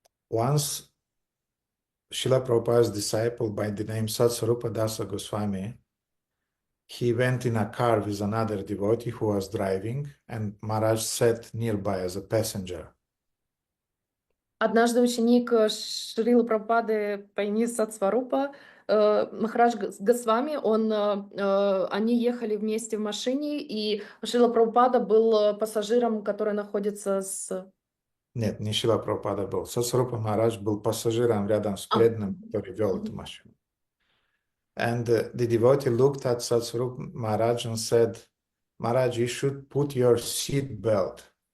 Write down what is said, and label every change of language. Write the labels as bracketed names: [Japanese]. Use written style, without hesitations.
[English] Once Srila Prabhupada's disciple by the name Satsvarupa Dasa Goswami, he went in a car with another devotee who was driving, and Maharaj sat nearby as a passenger. [Russian] Однажды ученик Шрилы Прабхупады по имени Сатсварупа, Махарадж Госвами, они ехали вместе в машине, и Шрила Прабхупада был пассажиром, который находится Нет, не Шила Прабхупада был. Сасрупа Махарадж был пассажиром рядом с преданным, который вел эту машину. [English] And the devotee looked at Satsvarup Maharaj and said, Maharaj, you should put your seat belt.